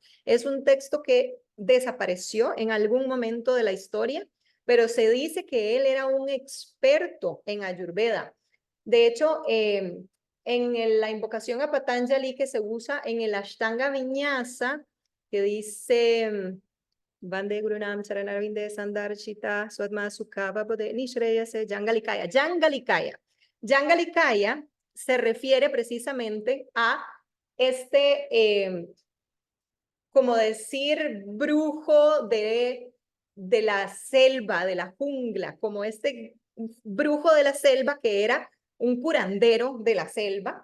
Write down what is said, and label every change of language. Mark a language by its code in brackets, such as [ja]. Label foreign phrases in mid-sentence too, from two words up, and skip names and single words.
[es] Es un texto que desapareció en algún momento de la historia, pero se dice que él era un experto en Ayurveda. De hecho, en la invocación a Patanjali que se usa en el Ashtanga Vinyasa, que dice [sa] वन्दे गुरूणां चरणारविन्दे संदर्शित स्वात्म सुख बोधे निःश्रेयसे जाङ्गलिकाय. [es] Jangalikaya. Jangalikaya se refiere precisamente a como decir, brujo de la selva, de la jungla, como brujo de la selva que era un curandero de la selva.